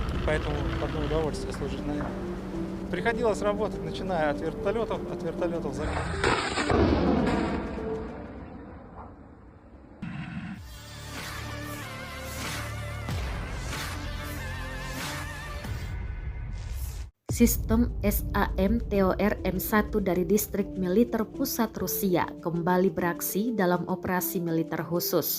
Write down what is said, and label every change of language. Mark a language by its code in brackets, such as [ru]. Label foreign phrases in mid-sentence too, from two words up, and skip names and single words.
[ru] поэтому одно удовольствие служить на нем. Приходилось работать, начиная от вертолетов [id] Sistem SAM TOR M1 dari Distrik Militer Pusat Rusia kembali beraksi dalam operasi militer khusus.